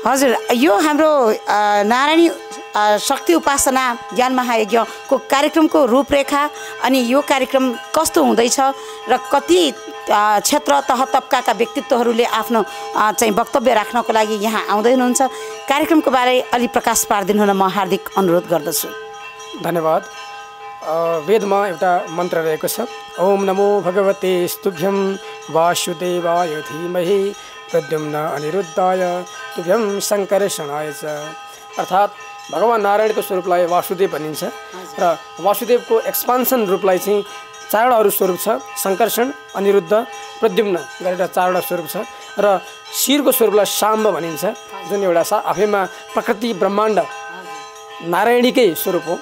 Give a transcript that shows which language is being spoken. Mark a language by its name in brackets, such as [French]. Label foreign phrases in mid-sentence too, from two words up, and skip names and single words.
[Nepali] हजुर, यो हाम्रो नारायणी शक्ति उपासना ज्ञान महायज्ञको कार्यक्रमको रूपरेखा अनि यो कार्यक्रम कस्तो हुँदैछ र कति क्षेत्र तह तबकाका व्यक्तित्वहरूले आफ्नो चाहिँ वक्तव्य राख्नको लागि यहाँ आउँदै हुनुहुन्छ, कार्यक्रमको बारे अलि प्रकाश पारिदिनु हुन म हार्दिक अनुरोध गर्दछु। धन्यवाद। वेदमा एउटा मन्त्र रहेको छ, [Sanskrit] ओम नमो भगवते स्तुभ्यं वासुदेवाय धीमहि प्रद्युम्न अनिरुद्धाय तुभ्यं शङ्कर्षणाय च। [Nepali] अर्थात् भगवान् नारायणको स्वरूपलाई वासुदेव भनिन्छ र वासुदेवको एक्सपान्सन रूपलाई चाहिँ 4वटा स्वरूप छ, शङ्कर्षण अनिरुद्ध प्रद्युम्न गरेर 4वटा स्वरूप छ र शिरको स्वरूपलाई शाम्ब भनिन्छ, जुन एउटा आफैमा प्रकृति ब्रह्माण्ड नारायणीकै स्वरूप हो।